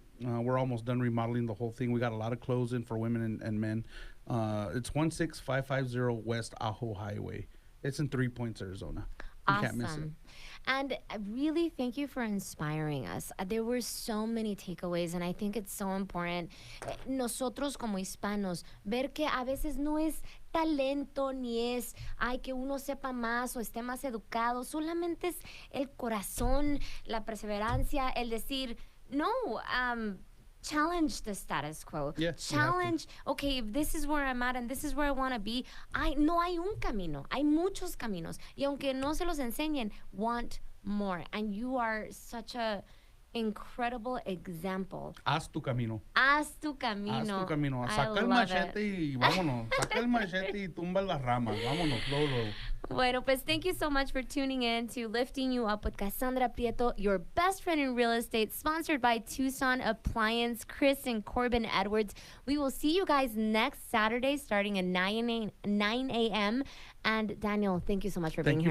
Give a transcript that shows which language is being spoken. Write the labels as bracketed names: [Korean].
[English] We're almost done remodeling the whole thing. We got a lot of clothes in for women and men. It's 16550 West Ajo Highway. It's in 3 Points, Arizona. You can't miss it. And I really thank you for inspiring us. There were so many takeaways, and I think it's so important. [Spanish] Nosotros como hispanos, ver que a veces no es talento ni es que uno sepa más o esté más educado. Solamente es el corazón, la perseverancia, el decir, no, [English] challenge the status quo. Yes, challenge, okay, if this is where I'm at and this is where I want to be, [Spanish] no hay un camino, hay muchos caminos. Y aunque no se los enseñen, [English] want more. And you are such a incredible example. [Spanish] Haz tu camino. Haz tu camino. Haz tu camino. Saca el machete y vámonos. Saca el machete y tumba las ramas. Vámonos, luego. Bueno, pues [English] thank you so much for tuning in to Lifting You Up with Cassandra Prieto, your best friend in real estate, sponsored by Tucson Appliance, Chris and Corbin Edwards. We will see you guys next Saturday starting at 9 a.m. And Daniel, thank you so much for being here.